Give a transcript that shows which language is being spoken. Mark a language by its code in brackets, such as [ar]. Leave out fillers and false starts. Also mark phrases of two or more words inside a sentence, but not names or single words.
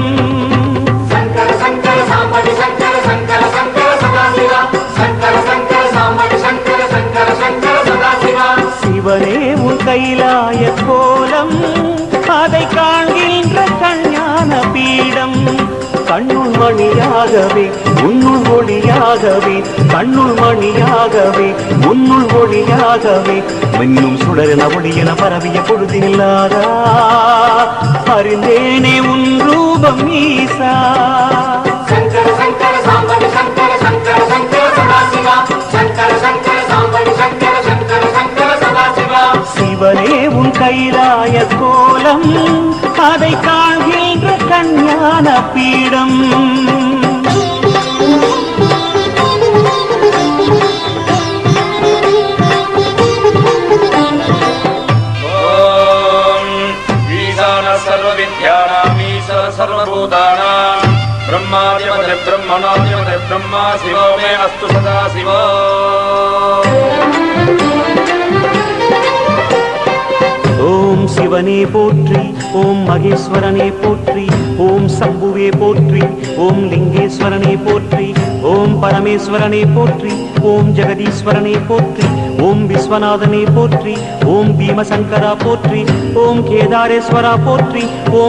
[sa] शंकर शंकर सांबरि शंकर शंकर शंकर सदाशिवा शंकर शंकर सांबरि शंकर शंकर शंकर सदाशिवा [ta] சிவனே உன் கைலாய கோலம் அதை காண்கின்ற கஞான பீடம் கண்ணுள் மணியாகவே உன்னுள் ஒளியாகவே கண்ணுள் மணியாகவே உன்னுள் ஒளியாகவே மின்னும் சுடரென ஒளியென பரவிய பொழுதில்லாதா அறிந்தேனே உன் ரூபம் ஈசா [sa] शंकर शंकर सांबरि शंकर शंकर शंकर सदाशिवा शंकर शंकर सांबरि शंकर शंकर शंकर सदाशिवा [ta] சிவனே உன் கைலாய கோலம் அதை காண்கின்ற கஞான பீடம் [sa] सर्वविद्यानामीश्वर सर्वभूतानां ब्रह्मादिपदे ब्रह्मणादिपदे ब्रह्मा शिवो मे अस्तु सदा शिवो [ta] ஓம் சிவனே போற்றி ஓம் மகேஸ்வரனே போற்றி ஓம் சம்புவே போற்றி ஓம் லிங்கேஸ்வரனே போற்றி ஓம் பரமேஸ்வரனே போற்றி ஓம் ஜெகதீஸ்வரனே போற்றி ஓம் விஸ்வநாதனே போற்றி ஓம் பீமசங்கரா போற்றி ஓம் கேதாரேஸ்வரா போற்றி ஓம்